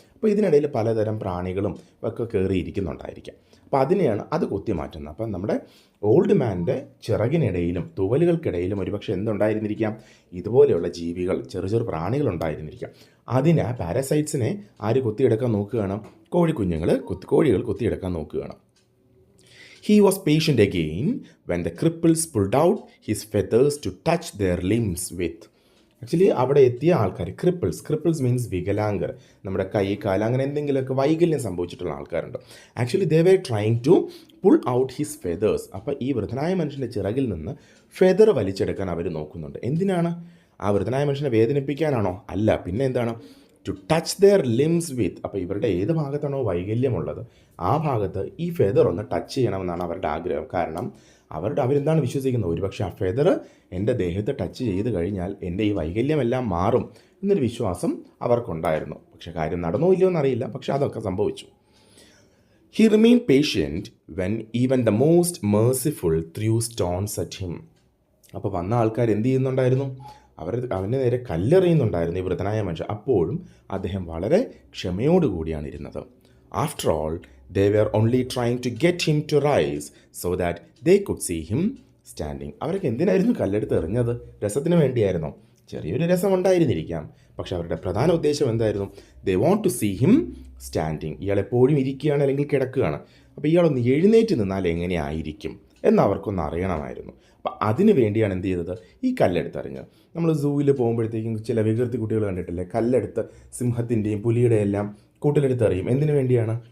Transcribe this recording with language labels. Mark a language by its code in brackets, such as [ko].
[ml] അപ്പോൾ ഇതിനിടയിൽ പലതരം പ്രാണികളും ഒക്കെ കയറിയിരിക്കുന്നുണ്ടായിരിക്കാം. അപ്പോൾ അതിനെയാണ് അത് കുത്തി മാറ്റുന്നത്. അപ്പം നമ്മുടെ ഓൾഡ് മാൻ്റെ ചിറകിനിടയിലും തൂവലുകൾക്കിടയിലും ഒരുപക്ഷെ എന്തുണ്ടായിരുന്നിരിക്കാം, ഇതുപോലെയുള്ള ജീവികൾ, ചെറു ചെറു പ്രാണികൾ ഉണ്ടായിരുന്നിരിക്കാം. അതിനെ പാരസൈറ്റ്സിനെ ആര് കുത്തിയെടുക്കാൻ നോക്കുകയാണ്? കോഴികൾ കുത്തിയെടുക്കാൻ നോക്കുകയാണ്. [en] He was patient again when the cripples pulled out his feathers to touch their limbs with. [ml] Actually അവിടെ എത്തിയ ആൾക്കാർ ക്രിപ്പിൾസ് മീൻസ് വികലാംഗർ, നമ്മുടെ കൈ കാല് അങ്ങനെ എന്തെങ്കിലുമൊക്കെ വൈകല്യം സംഭവിച്ചിട്ടുള്ള ആൾക്കാരുണ്ട്. [en] Actually they were trying to pull out his feathers. [ml] അപ്പോൾ ഈ വൃദ്ധനായ മനുഷ്യൻ്റെ ചിറകിൽ നിന്ന് ഫെതർ വലിച്ചെടുക്കാൻ അവർ നോക്കുന്നുണ്ട്. എന്തിനാണ്? ആ വൃദ്ധനായ മനുഷ്യനെ വേദനിപ്പിക്കാനാണോ? അല്ല, പിന്നെ എന്താണ്? [en] To touch their limbs with. [ml] അപ്പോൾ ഇവരുടെ ഏത് ഭാഗത്താണോ വൈകല്യമുള്ളത് ആ ഭാഗത്ത് ഈ ഫെദർ ഒന്ന് ടച്ച് ചെയ്യണമെന്നാണ് അവരുടെ ആഗ്രഹം. കാരണം അവരെന്താണ് വിശ്വസിക്കുന്നത്, ഒരുപക്ഷെ ആ ഫെദർ എൻ്റെ ദേഹത്ത് ടച്ച് ചെയ്ത് കഴിഞ്ഞാൽ എൻ്റെ ഈ വൈകല്യമെല്ലാം മാറും എന്നൊരു വിശ്വാസം അവർക്കുണ്ടായിരുന്നു. പക്ഷേ കാര്യം നടന്നോ ഇല്ലയോ എന്നറിയില്ല, പക്ഷെ അതൊക്കെ സംഭവിച്ചു. [en] He remained patient when even the most merciful threw stones at him. [ml] അപ്പോൾ വന്ന ആൾക്കാർ എന്ത് ചെയ്യുന്നുണ്ടായിരുന്നു? അവൻ്റെ നേരെ കല്ലെറിയുന്നുണ്ടായിരുന്നു ഈ വൃദ്ധനായ മനുഷ്യൻ. അപ്പോഴും അദ്ദേഹം വളരെ ക്ഷമയോടുകൂടിയാണ് ഇരുന്നത്. [en] After all they were only trying to get him to rise so that they could see him standing. [ml] അവരൊക്കെ എന്തിനായിരുന്നു കല്ലെടുത്ത് എറിഞ്ഞത്? രസത്തിന് വേണ്ടിയായിരുന്നോ? ചെറിയൊരു രസം ഉണ്ടായിരുന്നിരിക്കാം, പക്ഷെ അവരുടെ പ്രധാന ഉദ്ദേശം എന്തായിരുന്നു? [en] they want to see him standing. [ml] ഇയാൾ എപ്പോഴും ഇരിക്കുകയാണ് അല്ലെങ്കിൽ കിടക്കുകയാണ്. അപ്പോൾ ഇയാളൊന്ന് എഴുന്നേറ്റ് നിന്നാൽ എങ്ങനെയായിരിക്കും എന്ന് അവർക്കൊന്ന് അറിയണമായിരുന്നു. അപ്പം അതിന് വേണ്ടിയാണ് എന്ത് ചെയ്തത്? ഈ കല്ലെടുത്തെറിഞ്ഞത്. നമ്മൾ സൂവിൽ പോകുമ്പോഴത്തേക്കും ചില വികൃതി കുട്ടികൾ കണ്ടിട്ടില്ലേ, കല്ലെടുത്ത് സിംഹത്തിൻ്റെയും പുലിയുടെ എല്ലാം കൂട്ടിലെടുത്തെറിയും. എന്തിനു വേണ്ടിയാണ്?